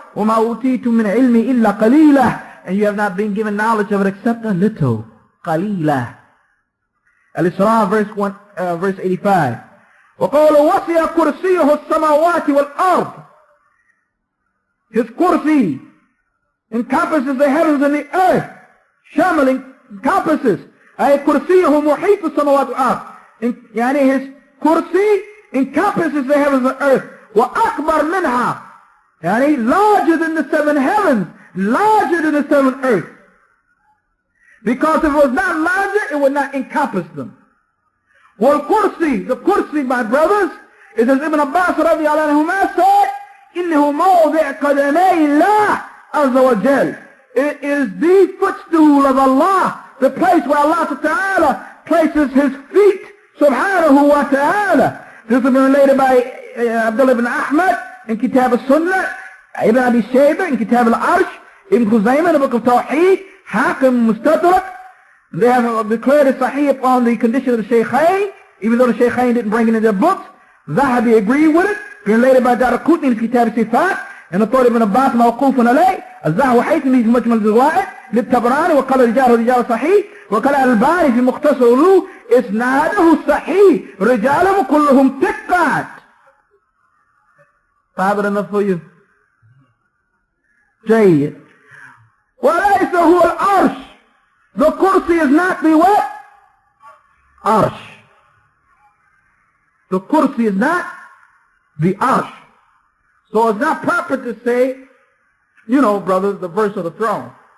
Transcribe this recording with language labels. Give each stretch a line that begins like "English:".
Arabic: وَمَا أُوتِيتُم مِّنْ عِلْمِ إِلَّا قَلِيلًا,
English: and you have not been given knowledge of it except a little.
Arabic: قَلِيلًا.
English: Al-Isra, verse 85.
Arabic: وَقَالُوا وَسِعَ كُرْسِيُّهُ السَّمَاوَاتِ وَالْأَرْضِ,
English: His kursi encompasses the heavens and the earth. Shamal encompasses.
Arabic: أي كرسيه محيط السماوات والأرض. يعني
English: His kursi encompasses the heavens and earth.
Arabic: وأكبر منها, يعني
English: larger than the seven heavens, larger than the seven earth. Because if it was not larger, it would not encompass them. Well, kursi, the kursi, my brothers, is as Ibn Abbas radiallahu anhuma said,
Arabic: إنه موضع قدمي الله عز وجل.
English: It is the footstool of Allah, the place where Allah Ta'ala places His feet, subhanahu wa ta'ala. This has been related by Abdullah ibn Ahmad in Kitab al-Sunnah, Ibn Abi Shayba in Kitab al-Arsh, Ibn Khuzaymah in the Book of Tawheed, Hakim Mustadrak. They have declared it sahih upon the condition of the Shaykhain, even though the Shaykhain didn't bring it in their books. Zahabi agreed with it. Related by Daraqutni in Kitab al-Sifat, and authority ibn Abbas
Arabic: موقوف عليه. الزهو حيثمي في مجمل الزوائد للطبراني وقال رجال صحيح وقال الباني في مختصر له إسناده صحيح رجاله كلهم ثقات. طيب
English: enough for you.
Arabic: جيد. وليس هو العرش.
English: The kursi is not the what? Arsh. The kursi is not the arsh. So it's not proper to say, you know, brothers, the verse of the throne.